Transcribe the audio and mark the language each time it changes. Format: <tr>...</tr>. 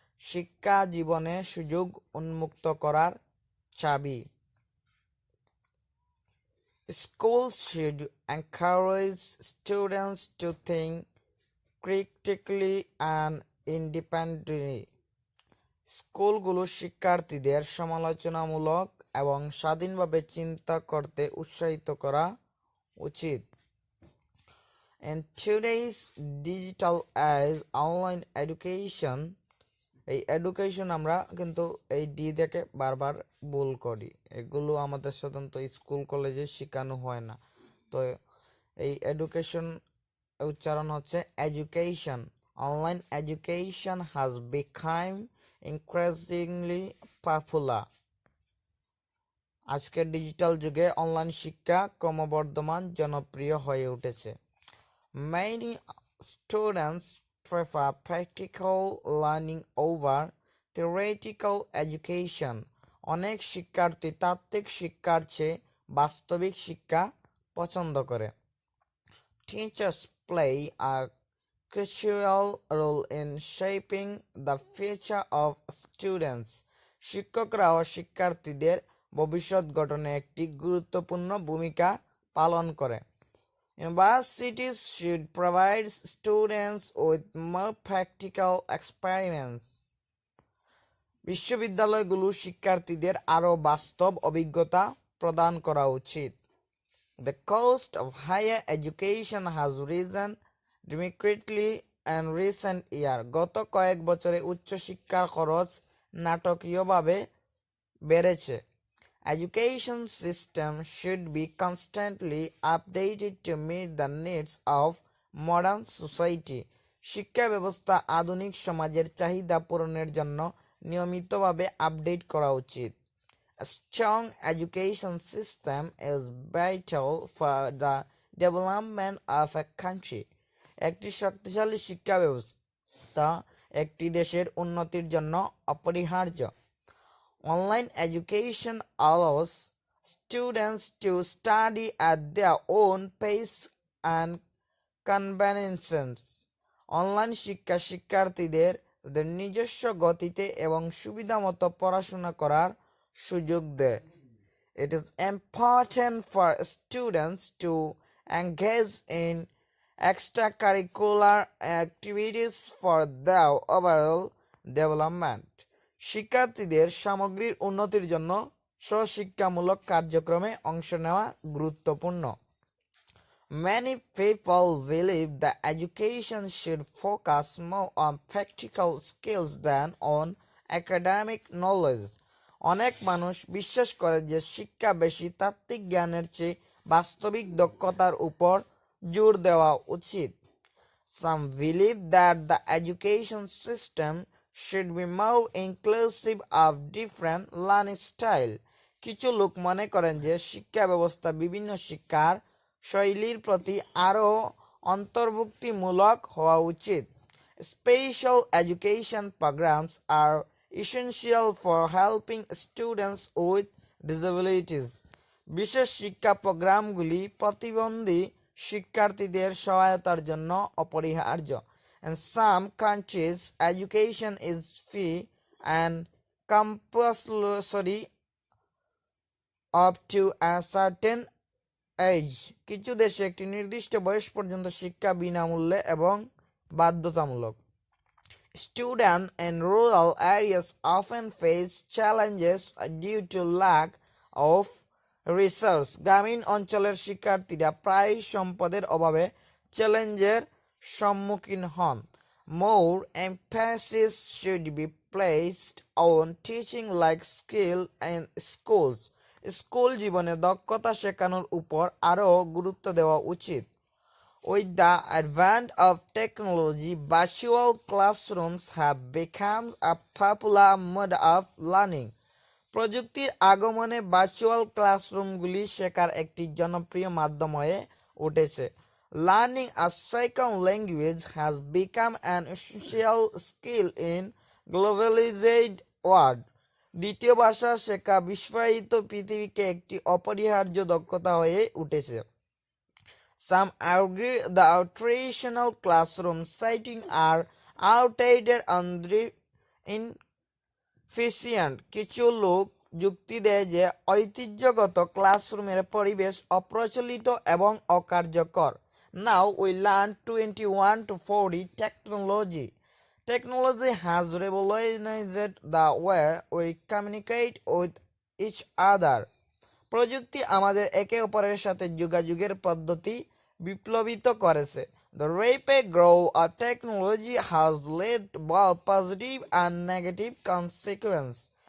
<bn>শিক্ষা জীবনে সুযোগ উন্মুক্ত করার চাবি।</bn> <en>Schools should encourage students to think critically and independently.</en> <bn>স্কুলগুলো শিক্ষার্থীদের সমালোচনামূলক এবং স্বাধীনভাবে চিন্তা করতে উৎসাহিত করা উচিত।</bn> <en>In today's digital age, online education,</en> <bn>এই এডুকেশন আমরা কিন্তু এই ডি থেকে বারবার ভুল করি, এগুলো আমাদের সাধারণত স্কুল কলেজে শেখানো হয় না। তো এই এডুকেশন উচ্চারণ হচ্ছে education.</bn> <en>Online education has become increasingly popular.</en> <bn>আজকের ডিজিটাল যুগে অনলাইন শিক্ষা ক্রমবর্ধমান জনপ্রিয় হয়ে উঠেছে।</bn> <en>Many students prefer practical learning over theoretical education.</en> <bn>অনেক শিক্ষার্থী তাত্ত্বিক শিক্ষার চেয়ে বাস্তবিক শিক্ষা পছন্দ করে।</bn> <en>Teachers play a crucial role in shaping the future of students.</en> <bn>শিক্ষকরাও শিক্ষার্থীদের ভবিষ্যৎ গঠনে একটি গুরুত্বপূর্ণ ভূমিকা পালন করে।</bn> <en>Universities should provide students with more practical experience.</en> <bn>বিশ্ববিদ্যালয়গুলো শিক্ষার্থীদের আরও বাস্তব অভিজ্ঞতা প্রদান করা উচিত।</bn> <en>The cost of higher education has risen dramatically in recent years.</en> <bn>গত কয়েক বছরে উচ্চশিক্ষার খরচ নাটকীয়ভাবে বেড়েছে।</bn> <en>Education system should be constantly updated to meet the needs of modern society.</en> <bn>শিক্ষা ব্যবস্থা আধুনিক সমাজের চাহিদা পূরণের জন্য নিয়মিতভাবে আপডেট করা উচিত।</bn> <en>A strong education system is vital for the development of a country.</en> <bn>একটি শক্তিশালী শিক্ষা ব্যবস্থা একটি দেশের উন্নতির জন্য অপরিহার্য।</bn> <en>Online education allows students to study at their own pace and convenience.</en> <bn>Online শিক্ষা শিক্ষার্থীদের তাদের নিজস্ব গতিতে এবং সুবিধামতো পড়াশোনা করার সুযোগ দেয়।</bn> <en>It is important for students to engage in extracurricular activities for their overall development.</en> <bn>শিক্ষার্থীদের সামগ্রিক উন্নতির জন্য স্বশিক্ষামূলক কার্যক্রমে অংশ নেওয়া গুরুত্বপূর্ণ।</bn> <en>Many people believe that education should focus more on practical skills than on academic knowledge.</en> <bn>অনেক মানুষ বিশ্বাস করে যে শিক্ষা বেশি তাত্ত্বিক জ্ঞানের চেয়ে বাস্তবিক দক্ষতার উপর জোর দেওয়া উচিত।</bn> <en>Some believe that the education system should be more inclusive of different learning style.</en> <bn>কিছু লোক মনে করেন যে শিক্ষা ব্যবস্থা বিভিন্ন শিক্ষার শৈলীর প্রতি আরও অন্তর্ভুক্তিমূলক হওয়া উচিত।</bn> <en>Special education programs are essential for helping students with disabilities.</en> <bn>বিশেষ শিক্ষা প্রোগ্রামগুলি প্রতিবন্ধী শিক্ষার্থীদের সহায়তার জন্য অপরিহার্য।</bn> <en>In some countries, education is free and compulsory up to a certain age.</en> <bn>কিছু দেশে একটি নির্দিষ্ট বয়স পর্যন্ত শিক্ষা বিনামূল্যে এবং বাধ্যতামূলক।</bn> <en>Students in rural areas often face challenges due to lack of resource.</en> <bn>গ্রামীণ অঞ্চলের শিক্ষার্থীরা প্রায় সম্পদের অভাবে চ্যালেঞ্জের সম্মুখীন হন।</bn> <en>More emphasis should be placed on teaching life skills in schools.</en> <bn>School জীবনে দক্ষতা শেখানোর উপর আরও গুরুত্ব দেওয়া উচিত।</bn> <en>With the advent of technology, virtual classrooms have become a popular mode of learning.</en> <bn>প্রযুক্তির আগমনে ভার্চুয়াল ক্লাসরুমগুলি শেখার একটি জনপ্রিয় মাধ্যম হয়ে উঠেছে।</bn> <en>Learning a second language has become an essential skill in globalised world.</en> <bn>দ্বিতীয় ভাষা শেখা বিশ্বায়িত পৃথিবীকে একটি অপরিহার্য দক্ষতা হয়ে উঠেছে।</bn> <en>Some argue the traditional classroom setting are outdated and inefficient.</en> <bn>কিছু লোক যুক্তি দেয় যে ঐতিহ্যগত ক্লাসরুমের পরিবেশ অপ্রচলিত এবং অকার্যকর।</bn> <en>Now we learn 21 to 40 technology. Technology has revolutionized the way we communicate with each other.</en> <bn>প্রযুক্তি আমাদের একে অপরের সাথে যোগাযোগের পদ্ধতি বিপ্লবিত করেছে।</bn> <en>The rapid growth of technology has led both positive and negative consequences.</en>